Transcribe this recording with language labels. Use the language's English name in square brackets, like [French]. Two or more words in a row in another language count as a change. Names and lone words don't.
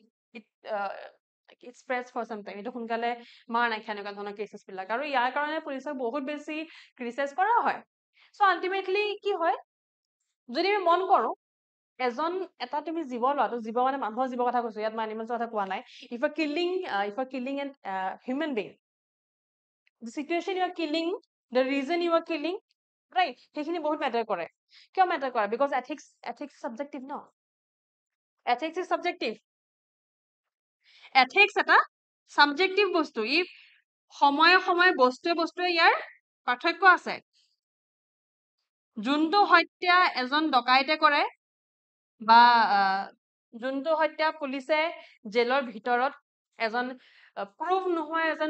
[English] It spreads for some time [Assamese] এইটো সোনকালে মাৰ নাখায় এনেকুৱা ধৰণৰ কেছেছ বিলাক আৰু ইয়াৰ কাৰণে পুলিচক বহুত বেছি ক্ৰিটিচাইজ কৰা হয় [English] So ultimately [Assamese] কি হয় যদি আমি মন কৰো এজন এটা তুমি জীৱ লোৱাটো জীৱ মানে মানুহৰ জীৱ কথা কৈছো ইয়াত মই এনিমেলছৰ কথা কোৱা নাই [English] If a killing an human being the situation you are killing the reason you are killing right [Assamese] সেইখিনি বহুত মেটাৰ কৰে কিয় মেটাৰ কৰে [English] because ethics subjective no ethics is subjective ethics [Assamese] এটা subjective বস্তু ই সময়ে বস্তুৱে ইয়াৰ পাৰ্থক্য আছে যোনটো হত্যা এজন ডকাইতে কৰে বা যোনটো হত্যা পুলিচে জেলৰ ভিতৰত এজন প্ৰুফ নোহোৱা এজন